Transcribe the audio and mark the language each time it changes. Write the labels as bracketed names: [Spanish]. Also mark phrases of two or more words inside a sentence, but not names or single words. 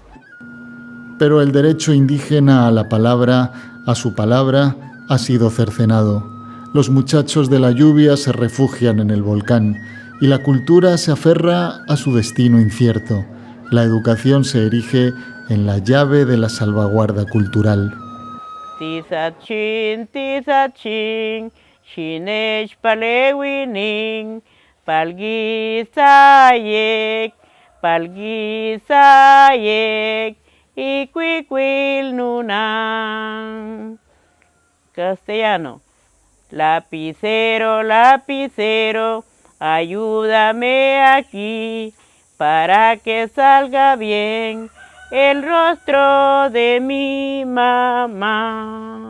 [Spanish] Pero el derecho indígena a la palabra, a su palabra, ha sido cercenado. Los muchachos de la lluvia se refugian en el volcán y la cultura se aferra a su destino incierto. La educación se erige en la llave de la salvaguarda cultural. [Pipil] Tisachin, shinech palewinin, palguisayek, iquiquil nunan. [Spanish] Castellano. Lapicero, lapicero, ayúdame aquí para que salga bien el rostro de mi mamá.